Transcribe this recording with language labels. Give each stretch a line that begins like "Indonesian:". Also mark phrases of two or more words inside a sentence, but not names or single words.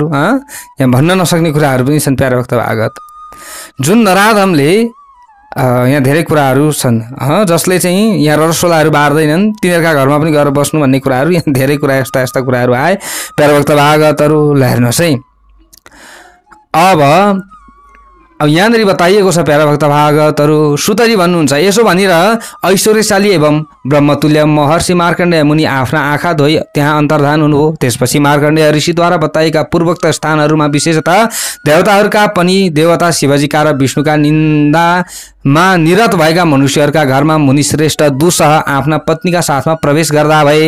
Nepali: यहाँ भन्न नसक्ने कुराहरू पनि छन् प्यारे भक्त भागवत। जुन नराधमले यहाँ धेरै कुराहरू छन् जसले चाहिँ यहाँ रसोलाहरू बार्दैनन् तिनीहरूका घरमा पनि गएर बस्नु भन्ने कुराहरू, यहाँ धेरै कुरा यस्ता यस्ता कुराहरू आए प्यारे भक्त भागवतहरू। ल हेर्नुहोस् है, अब यहाँनिर बताइएको छ प्यारा भक्त भागवतहरू। सुतजी भन्नुहुन्छ, यसो भनेर ऐश्वर्यशाली एवं ब्रह्मतुल्य महर्षि मार्कण्डेय मुनि आफ्ना आँखा धोई त्यहाँ अन्तर्धान हुनुभयो। त्यसपछि मार्कण्डेय ऋषिद्वारा बताएका पूर्वोक्त स्थानहरूमा विशेषतः देवताहरूका पनि देवता शिवजीका र विष्णुका निन्दामा निरत भएका मनुष्यहरूका घरमा मुनिश्रेष्ठ दुसह आफ्ना पत्नीका साथमा प्रवेश गर्दा भए।